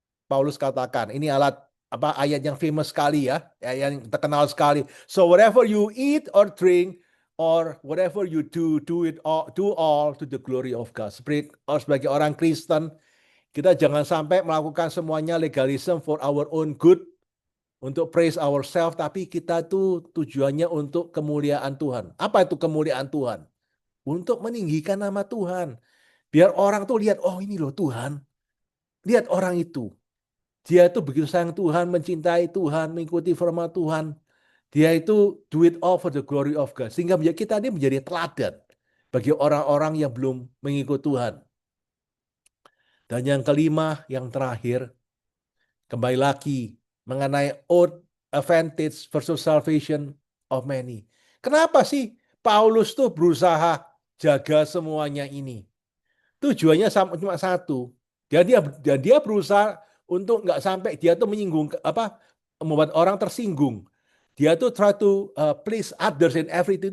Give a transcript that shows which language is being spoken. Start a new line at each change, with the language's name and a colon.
Indonesian: Paulus katakan, ini ayat yang famous sekali ya, yang terkenal sekali.
English: So whatever you eat or drink or whatever you do all to the glory of God.
Indonesian: Sebagai orang Kristen, kita jangan sampai melakukan semuanya legalism
English: for our own good,
Indonesian: untuk
English: praise ourselves,
Indonesian: tapi kita tuh tujuannya untuk kemuliaan Tuhan. Apa itu kemuliaan Tuhan? Untuk meninggikan nama Tuhan. Biar orang tuh lihat, oh ini loh Tuhan. Lihat orang itu. Dia itu begitu sayang Tuhan, mencintai Tuhan, mengikuti firman Tuhan. Dia itu
English: do it all for the glory of God.
Indonesian: Sehingga kita ini menjadi teladan bagi orang-orang yang belum mengikut Tuhan. Dan yang kelima, yang terakhir, kembali lagi mengenai oath,
English: advantage versus salvation of many.
Indonesian: Kenapa sih Paulus tuh berusaha jaga semuanya ini. Tujuannya cuma satu. Dan dia berusaha untuk nggak sampai dia tuh menyinggung apa, membuat orang tersinggung. Dia tuh
English: try to please others in everything.